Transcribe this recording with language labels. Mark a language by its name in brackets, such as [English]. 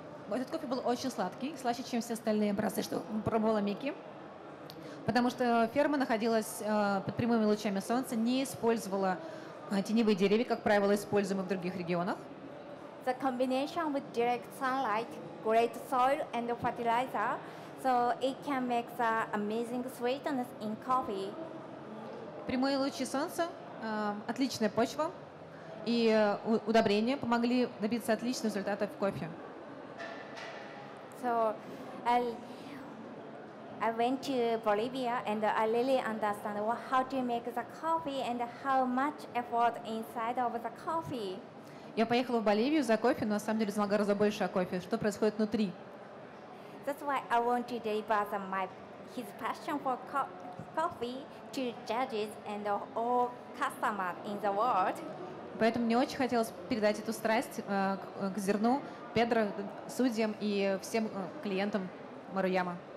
[Russian] Этот кофе был очень сладкий, слаще, чем все остальные образцы, что пробовала Мики, потому что ферма находилась под прямыми лучами солнца, не использовала теневые деревья, как правило, используемые в других регионах. [English] The combination with direct sunlight, great soil and fertilizer, so it can make the amazing sweetness in coffee. [Russian] Прямые лучи солнца, отличная почва и удобрения помогли добиться отличных результатов в кофе. [English] So I went to Bolivia and I really understand how to make the coffee and how much effort inside of the coffee. [Russian] Я поехала в Боливию за кофе, но на самом деле знала гораздо больше о кофе, что происходит внутри. [English] That's why I want to deliver his passion for coffee to judges and all customers in the world. [Russian] Поэтому мне очень хотелось передать эту страсть к зерну Педро, судьям и всем клиентам Маруяма.